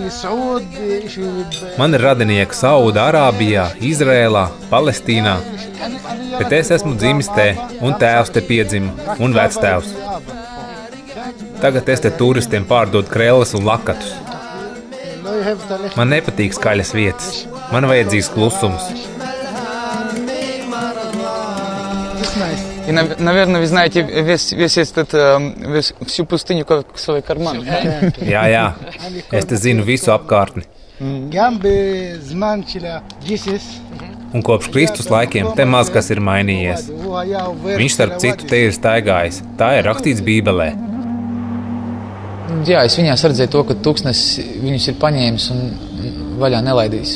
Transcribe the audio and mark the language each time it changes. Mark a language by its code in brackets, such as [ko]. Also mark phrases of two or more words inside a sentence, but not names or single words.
[lv] Man ir radinieki Sauda Arābijā, Izrēlā, Palestīnā. Bet es esmu dzimis te, un tēvs te piedzima, un vectēvs. Tagad es te turistiem pārdod krēles un lakatus. Man nepatīk skaļas vietas. Man vajadzīgs кlusums. [ru] И, наверное, вы знаете весь этот, всю пустыню как свой карман. [lv] Jā. Es te zinu visu apkārtni. Un kopš Kristus laikiem te maz kas ir mainījies. Viņš starp citu te ir staigājis. Tā ir rakstīts Bībelē. Jā, es viņās redzēju to, ka tūkstnesis viņus ir paņēmis un vaļā nelaidīs.